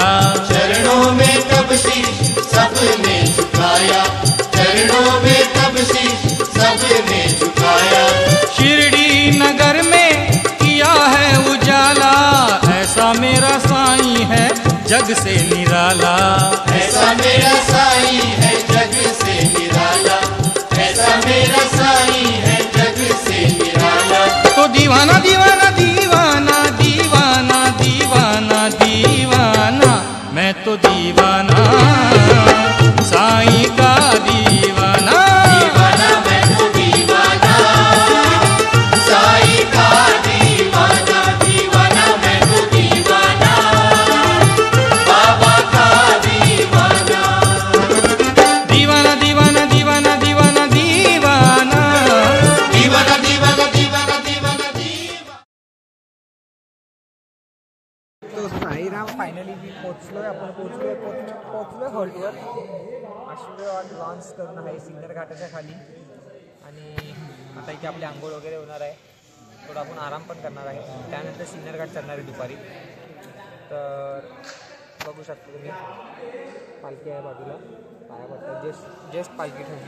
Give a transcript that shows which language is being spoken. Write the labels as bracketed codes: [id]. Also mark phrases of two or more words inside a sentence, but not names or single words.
[hi] चरणों में तब शीश सबने झुकाया, चरणों में तब शीश सबने झुकाया। शिरडी नगर में किया है उजाला, ऐसा मेरा साईं है जग से निराला। ऐसा मेरा साईं है जग से निराला, ऐसा मेरा साईं है जग से निराला। तो दीवाना दीवाना दीवाना दीवाना दीवाना दीवाना, मैं तो दीवाना साईं का दीवाना। दीवाना मैं तो दीवाना साईं का दीवाना, दीवाना मैं तो दीवाना बाबा का दीवाना। दीवाना दीवाना दीवाना दीवाना दीवाना दीवाना दीवाना दीवाना दीवाना दीवाना। [mr] तो साईराम फायनली मी पोचलोय, आपण पोचलोय हॉल्टवर. आशीर्वाद लॉन्च करून आहे सिन्नर घाटाच्या खाली. आणि आता इथे आपली आंघोळ वगैरे होणार आहे, थोडा आपण आराम पण करणार आहे. त्यानंतर सिन्नर घाट चढणार आहे दुपारी. तर बघू शकता तुम्ही पालखी आहे बाजूला, पायापट्टा जस्ट पालखी ठेवली.